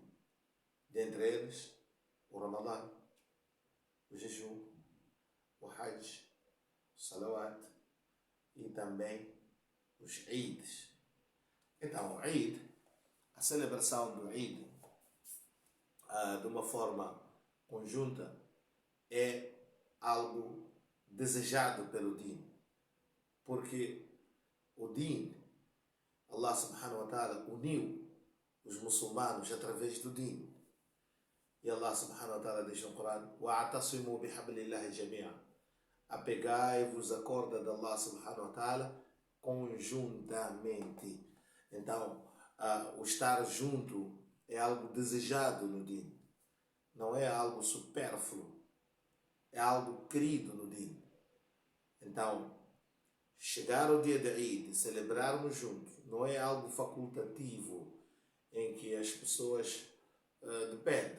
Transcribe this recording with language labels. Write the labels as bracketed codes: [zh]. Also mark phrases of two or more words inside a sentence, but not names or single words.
[pt] Dentre eles, o Ramadã, o jejum, o Hajj, o Salawat e também os Eids. Então, o Eid, a celebração do Eid, de uma forma conjunta, é algo desejado pelo Din. Porque o Din, [ar] الله سبحانه وتعالى [pt] uniu os muçulmanos através do Din. E [ar] الله سبحانه وتعالى [pt] diz no Corão: [ar] وَاعْتَصِمُوا بِحَبْلِ اللَّهِ جَمِيعًا. [pt] Apegai-vos à corda de [ar] الله سبحانه وتعالى [pt] conjuntamente. Então, o estar junto é algo desejado no Din. Não é algo supérfluo. É algo querido no Din. Então, chegar ao dia de Eid e celebrarmos juntos não é algo facultativo em que as pessoas dependem.